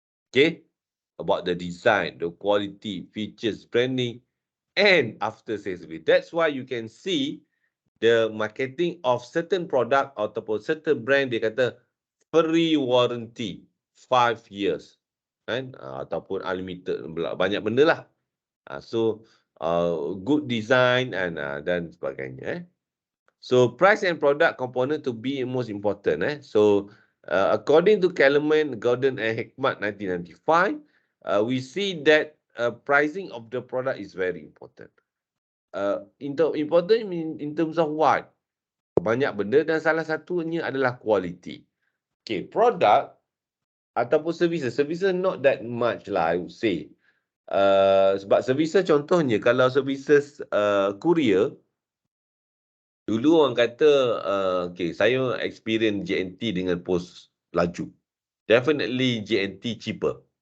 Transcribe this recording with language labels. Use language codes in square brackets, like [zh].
[en] Okay, about the design, the quality, features, branding, and after sales service. That's why you can see the marketing of certain product [ms] ataupun [en] certain brand, [ms] dia kata [en] free warranty 5 years, [ms] kan? Ataupun unlimited, banyak benda lah. [en] So good design and [ms] dan sebagainya. [en] So price and product component to be most important. So according to Kellerman, Gordon and Hekmat 1995, we see that pricing of the product is very important. Important in terms of what? [ms] Banyak benda dan salah satunya adalah quality. [en] Okay, product [ms] ataupun [en] services. Services not that much [ms] lah, [en] I would say. [ms] Sebab services contohnya, kalau services courier, dulu orang kata, okay, saya experience JNT dengan pos laju. [en] Definitely JNT cheaper.